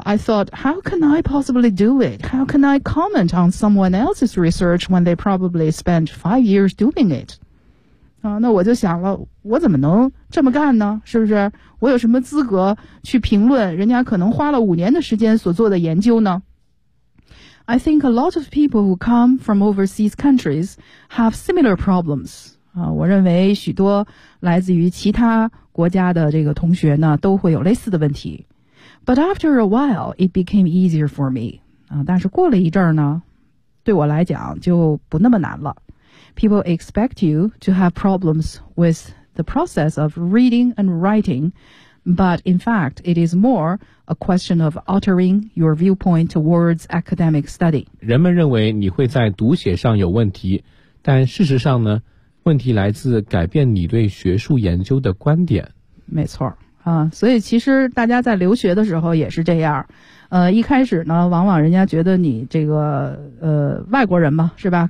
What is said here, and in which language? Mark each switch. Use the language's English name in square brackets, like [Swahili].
[English] I thought how can I possibly do it How can I comment on someone else's research When they probably spent 5 years doing it [Chinese] 啊，那我就想了我怎么能这么干呢是不是我有什么资格去评论人家可能花了5年的时间所做的研究呢 [English] I think a lot of people who come from overseas countries have similar problems [Chinese] 我认为许多来自于其他国家的这个同学呢都会有类似的问题 [English] But after a while it became easier for me [Chinese] 但是过了一阵呢对我来讲就不那么难了 [English] People expect you to have problems with the process of reading and writing But in fact it is more a question of altering your viewpoint towards academic study [Chinese] 人们认为你会在读写上有问题但事实上呢问题来自改变你对学术研究的观点。没错啊，所以其实大家在留学的时候也是这样。一开始呢，往往人家觉得你这个外国人嘛，是吧？